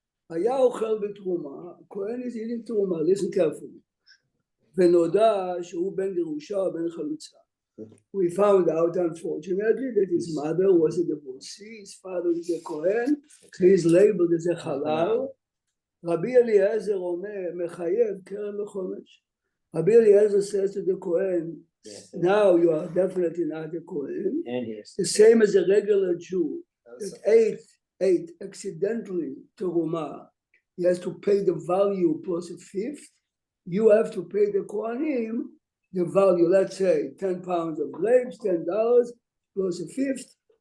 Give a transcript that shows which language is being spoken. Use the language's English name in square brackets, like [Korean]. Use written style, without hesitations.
[Hebrew] היה אוכל בתרומה, כהן [English] is eating [Hebrew] תרומה, [English] listen carefully. [Hebrew] ונודע שהוא בן גרושה או בן חלוצה. [English] We found out unfortunately that his mother was a divorcee, his father is a Kohen, he's labeled as a halal. [Hebrew] רבי אליעזר אומר, מחייב קרן וחומש. [English] Rabbi Eliezer says to the Kohen, now you are definitely not a Kohen. The same as a regular Jew that ate accidentally teruma, he has to pay the value plus a fifth. You have to pay the Kohanim the value, let's say 10 pounds of grapes, $10 plus a fifth.